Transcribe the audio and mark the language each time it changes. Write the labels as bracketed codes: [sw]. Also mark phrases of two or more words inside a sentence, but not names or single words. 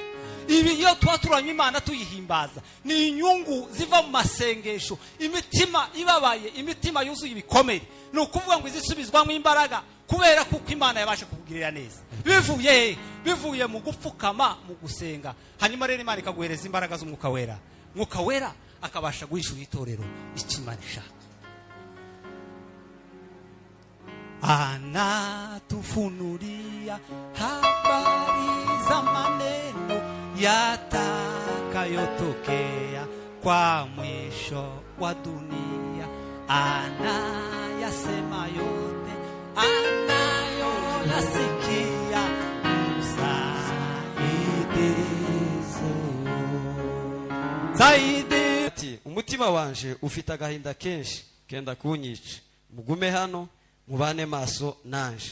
[rw] Ibi iyo tuba turanywa Imana tuyihimbaza ni inyungu ziva mu masengesho, imitima ibabaye, imitima yuzuye ibikomere, ni ukuvuga ngo izisubizwamo imbaraga kubera kuko Imana yabashe kubugirira neza. Bivuye mu gupfukama, mu gusenga. Hanyuma rero Imana ikaguhereza imbaraga z'umwuka wera, mwuka wera akabasha guhishura itorero icyo Imana ishaka. [sw] Anatufunulia habari za maneno yatakayotokea kwa mwisho wa dunia. Anayasema yote anayoyasikia, [rw] ati umutima wanje ufite agahinda kenshi kenda kunyica, mugume hano mubane maso nanje.